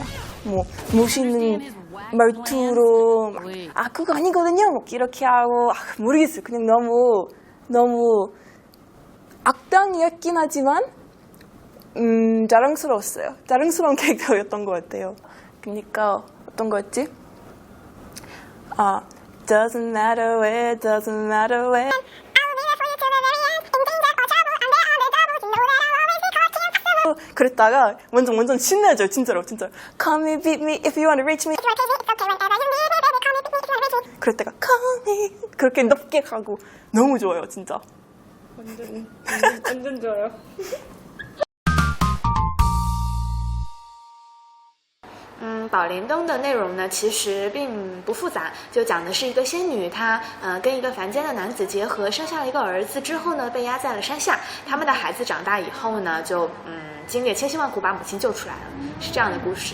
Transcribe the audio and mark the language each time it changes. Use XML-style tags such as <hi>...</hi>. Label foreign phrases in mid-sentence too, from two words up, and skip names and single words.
<ko>뭐 멋있는 말투로 막, 그거 아니거든요. 뭐 이렇게 하고 모르겠어요. 그냥 너무 악당이었긴 하지만 자랑스러웠어요. 자랑스러운 캐릭터였던 것 같아요. 그러니까 어떤 거였지?</ko> <en>Doesn't matter where, doesn't matter where.</en> <ko>그랬다가 완전 신나죠, 진짜로.</ko> <en>Call me, beat me, if you want to reach me.</en> <ko>그랬다가</ko> <en>call me</en> <ko>그렇게 높게 가고 너무 좋아요, 진짜. 완전 좋아요.</ko> <zh>宝莲灯的内容呢，其实并不复杂，就讲的是一个仙女，她跟一个凡间的男子结合，生下了一个儿子之后呢，被压在了山下。他们的孩子长大以后呢，就经历了千辛万苦把母亲救出来了，是这样的故事。</zh>